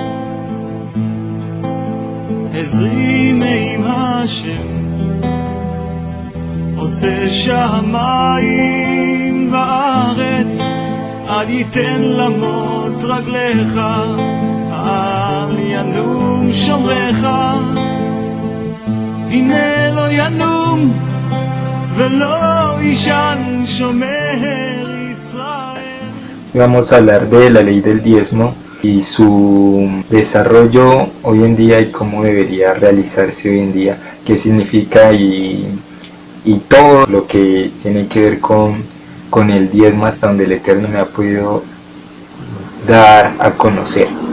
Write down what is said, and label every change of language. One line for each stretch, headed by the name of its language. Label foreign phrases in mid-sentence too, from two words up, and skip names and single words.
Hebrew: עזרי מעם השם, עושה שמיים וארץ, אל ייתן למות רגליך, אל ינום שומרך, הנה לא ינום ולא יישן שומר ישראל.
Spanish: Vamos a hablar de la ley del diezmo y su desarrollo hoy en día y cómo debería realizarse hoy en día, qué significa y todo lo que tiene que ver con el diezmo hasta donde el Eterno me ha podido dar a conocer.